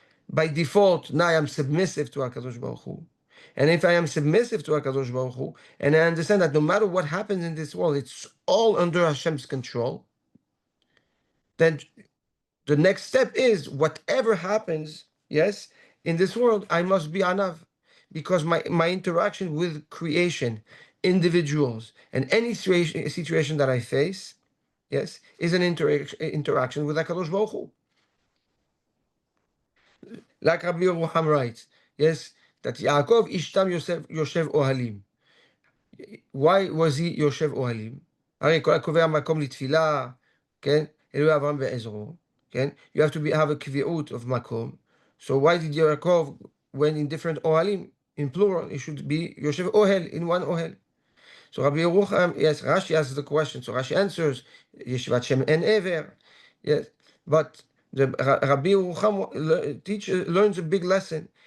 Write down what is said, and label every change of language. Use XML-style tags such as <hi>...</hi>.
<en>By default, now I am submissive to HaKadosh Baruch Hu. And if I am submissive to HaKadosh Baruch Hu, and I understand that no matter what happens in this world, it's all under Hashem's control, then the next step is whatever happens, yes, in this world, I must be anav, because my interaction with creation, individuals, and any situation that I face, yes, is an interaction with HaKadosh Baruch Hu. Like Rabbi Yerucham writes, yes, that Yaakov Ishtam Yoshev Ohalim. Why was he Yoshev Ohalim?</en> <he>הרי כל הקובע מקום לתפילה, כן? אלוהי אברהם ועזרו, כן?</he> <en>You have to have a קביעות of מקום. So why did Yaakov, when in different Ohalim, in plural. It should be Yoshev Ohel, in one Ohel. So Rabbi Yerucham, yes, Rashi asks the question. So Rashi answers, Yeshivat Shem En Ever. Yes, but Rabbi Yerucham learns a big lesson.</en>